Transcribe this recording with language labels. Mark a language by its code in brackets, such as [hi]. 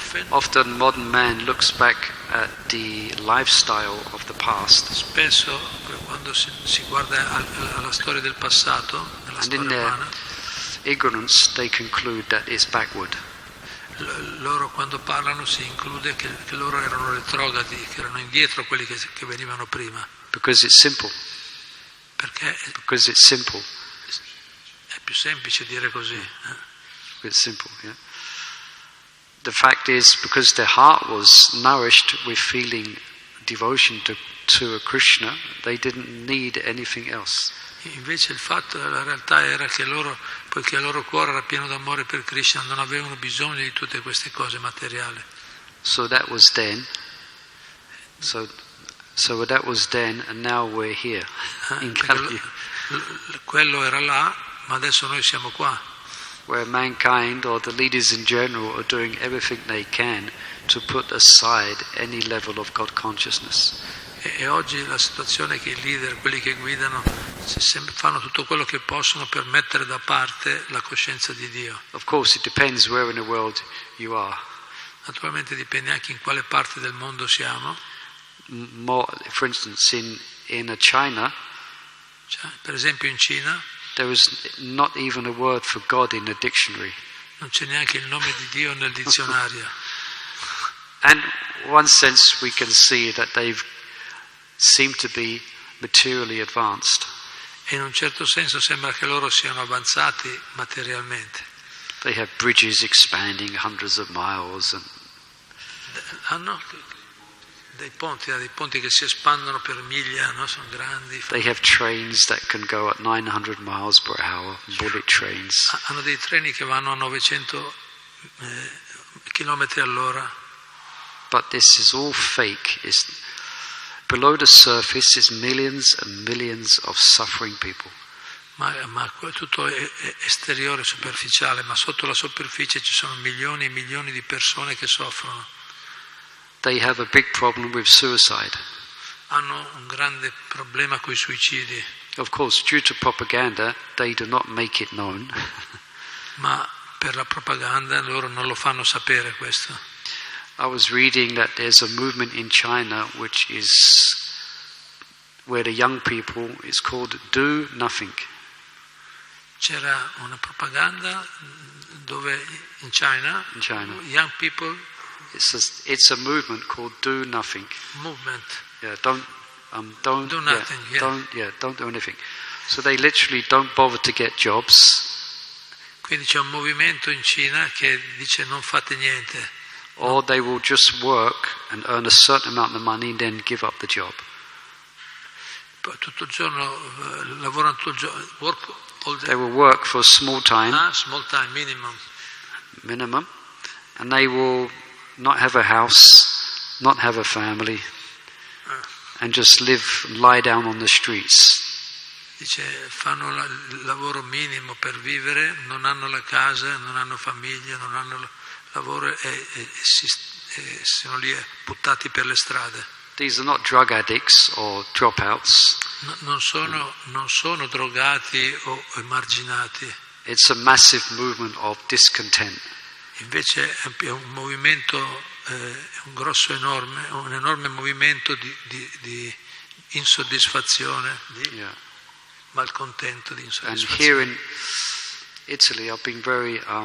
[en] Often modern man looks back at the lifestyle of the past. [it] Spesso quando si guarda alla storia del passato, nella [en] and [it] storia [en] in their [it] umana, [en] ignorance they conclude that it's backward. [it] loro quando parlano si include che loro erano retrogradi, che erano indietro quelli che venivano prima. [en] Because it's simple. [it] Perché [en] Because it's simple. [it] è più semplice dire così. [en] It's simple, yeah. The fact is, because their heart was nourished with feeling devotion to a Krishna, they didn't need anything else. Invece il fatto, la realtà era che loro, poiché il loro cuore era pieno d'amore per Krishna, non avevano bisogno di tutte queste cose materiali. So that was then. So that was then, and now we're here in Kali. [it] Quello era là, ma adesso noi siamo qua. [en] Where mankind or the leaders in general are doing everything they can to put aside any level of God consciousness. [it] E oggi la situazione è che i leader, quelli che guidano, fanno tutto quello che possono per mettere da parte la coscienza di Dio. [en] Of course, it depends where in the world you are. [it] Naturalmente dipende anche in quale parte del mondo siamo. [en] For instance, in China, [it] Cioè, per esempio in Cina, [en] there is not even a word for God in the dictionary. [it] non c'è neanche il nome di Dio nel dizionario. [en] And in one sense we can see that they've seem to be materially advanced. [it] E in un certo senso sembra che loro siano avanzati materialmente. [en] They have bridges expanding hundreds of miles and [it] Hanno dei ponti che si espandono per miglia, no? Sono grandi. [en] they have trains that can go at 900 miles per hour, bullet trains. [it] Hanno dei treni che vanno a 900 chilometri all'ora. [en] But this is all fake. Below the surface is millions and millions of suffering people. [it] Ma tutto è esteriore, superficiale, ma sotto la superficie ci sono milioni e milioni di persone che soffrono. [en] They have a big problem with suicide. [it] Hanno un grande problema con i suicidi. [en] Of course, due to propaganda, they do not make it known. [it] Ma per la propaganda loro non lo fanno sapere questo. [en] I was reading that there's a movement in China which is where the young people is called do nothing. [it] C'era una propaganda dove in China. [en] Young people, it's a movement called do nothing. Movement. Yeah, don't do nothing. Don't do anything. So they literally don't bother to get jobs. [it] Quindi c'è un movimento in Cina che dice non fate niente. [en] Or they will just work and earn a certain amount of money and then give up the job. [it] Poi tutto il giorno lavorano tutto il giorno. [en] They will work for a small time. Small time, minimum. And they will not have a house, not have a family, and just lie down on the streets. [it] Dice, fanno il lavoro minimo per vivere, non hanno la casa, non hanno famiglia, non hanno lavoro e sono lì buttati per le strade. [en] These are not drug addicts or dropouts. [it] Non sono drogati o emarginati. [en] It's a massive movement of discontent. [it] Invece è un movimento, un enorme movimento di insoddisfazione, di malcontento, di insoddisfazione. [en] And here in Italy I've been very